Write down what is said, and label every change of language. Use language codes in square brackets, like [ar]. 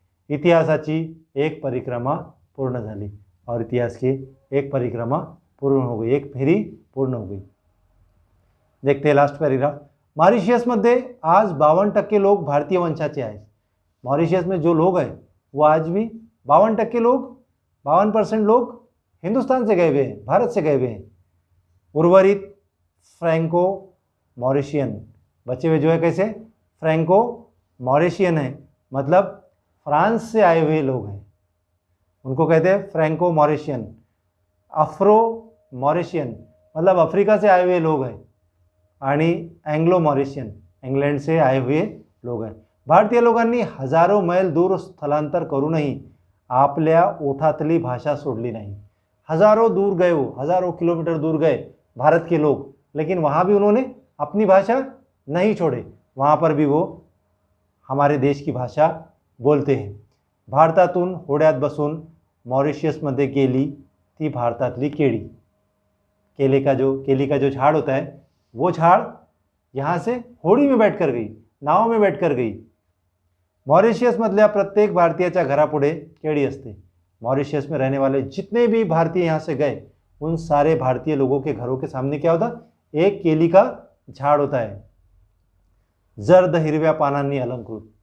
[mr] इतिहासाची एक परिक्रमा पूर्ण झाली [hi] और इतिहास की एक परिक्रमा पूर्ण हो गई, एक फेरी पूर्ण हो गई. देखते हैं लास्ट पैराग्राफ. [mr] मॉरिशियसमध्ये आज 52% लोग भारतीय वंशाचे आहेत. [hi] मॉरिशियस में जो लोग हैं वो आज भी 52% लोग, 52% लोग हिंदुस्तान से गए हुए हैं, भारत से गए हुए हैं. उर्वरित फ्रैंको मॉरिशियन, बचे हुए जो है कैसे फ्रैंको मॉरिशियन है, मतलब फ्रांस से आए हुए लोग हैं, उनको कहते हैं फ्रैंको मॉरिशियन. अफ्रो मॉरिशियन मतलब अफ्रीका से आए हुए लोग हैं आणि एंग्लो मॉरिशियन इंग्लंड से आए हुए लोग हैं. [mr] भारतीय लोकांनी हजारो मैल दूर स्थलांतर करूनही आपल्या ओठातली भाषा सोडली नाही. [hi] हजारों दूर गए, वो हजारों किलोमीटर दूर गए भारत के लोग, लेकिन वहाँ भी उन्होंने अपनी भाषा नहीं छोड़े, वहाँ पर भी वो हमारे देश की भाषा बोलते हैं. [mr] भारतातून होड्यात बसून मॉरिशियसमध्ये गेली ती भारतातली केळी. [hi] केले का जो झाड़ होता है वो झाड़ यहाँ से होड़ी में बैठकर गई, नाव में बैठकर गई. [mr] मॉरिशियसमधल्या प्रत्येक भारतीयाच्या घरापुढे केळी असते. [hi] मॉरिशियस में रहने वाले जितने भी भारतीय यहाँ से गए उन सारे भारतीय लोगों के घरों के सामने क्या होता, एक केली का झाड़ होता है, [mr] जर्द हिरव्या पानांनी अलंकृत.